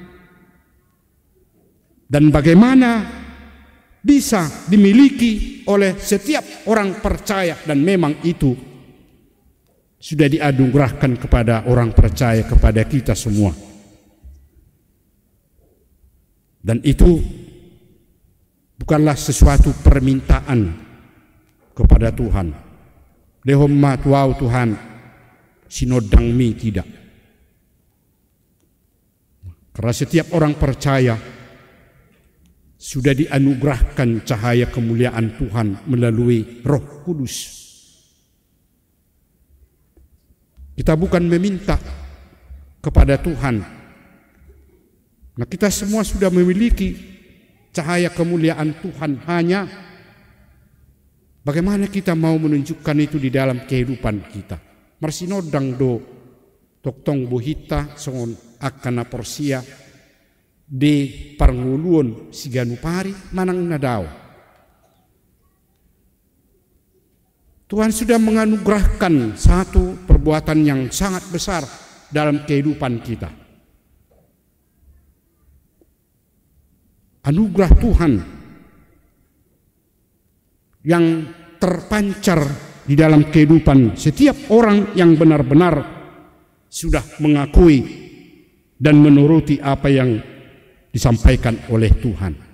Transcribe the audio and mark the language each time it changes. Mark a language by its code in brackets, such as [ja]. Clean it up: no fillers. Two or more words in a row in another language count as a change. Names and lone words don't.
[id] Dan bagaimana bisa dimiliki oleh setiap orang percaya, dan memang itu sudah dianugerahkan kepada orang percaya, kepada kita semua. Dan itu bukanlah sesuatu permintaan kepada Tuhan. [bbc] Dehomma tuau Tuhan sinodang mi, [id] tidak. Karena setiap orang percaya sudah dianugerahkan cahaya kemuliaan Tuhan melalui Roh Kudus. Kita bukan meminta kepada Tuhan. Nah, kita semua sudah memiliki cahaya kemuliaan Tuhan, hanya bagaimana kita mau menunjukkan itu di dalam kehidupan kita. [bbc] Marsinodang do toktong buhita songon akana porsia di parnguluon siganupari manang nadao. [id] Tuhan sudah menganugerahkan satu perbuatan yang sangat besar dalam kehidupan kita. Anugerah Tuhan yang terpancar di dalam kehidupan setiap orang yang benar-benar sudah mengakui dan menuruti apa yang disampaikan oleh Tuhan.